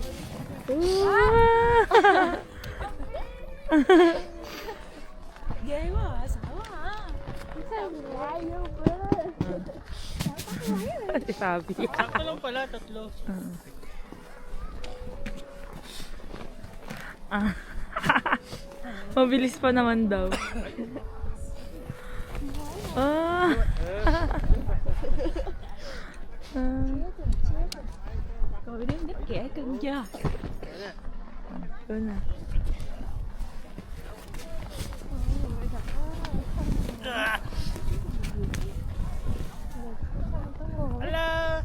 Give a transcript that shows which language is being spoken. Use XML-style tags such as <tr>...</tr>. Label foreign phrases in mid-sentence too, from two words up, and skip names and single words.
<tl>Si Fabi. Sakto lang pala, 3. Mabilis pa naman daw.</tl> <vi>Cậu đến đích kẻ cưng chưa?</vi> <tl>Ito na. Hello!</tl>